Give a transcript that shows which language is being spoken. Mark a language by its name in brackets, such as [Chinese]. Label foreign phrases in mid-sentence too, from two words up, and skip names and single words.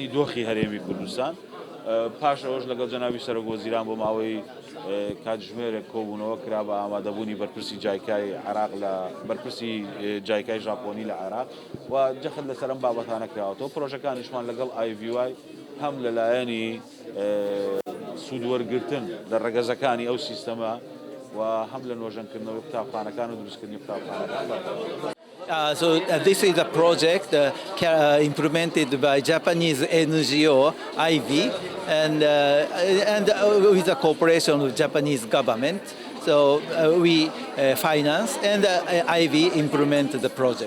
[Central Kurdish] دۆخی هەرێمی کوردستان پاش ئەوەش لەگەڵ جەنابی سەرۆکوەزیران بۆ ماوەی کاتژمێرێک کۆبوونەوە کرا بە ئامادەبوونی بەرپرسی جایکای عێراق لە بەرپرسی جایکای ژاپۆنی لە عێراق و جەخت لەسەر ئەم بابەتانە کراوەتەوە پرۆژەکانیشمان لەگەڵ IVY هەم لەلایەنی سوودوەرگرتن لە ڕێگەزەکانی ئەو سیستەمە و هەم لە نۆژەنکردنەوەی قوتابخانەکان و دروستکردنی قوتابخانەکان. [English] This is a project implemented by Japanese NGO IV and with the cooperation of Japanese government. So we finance and IV implement the project.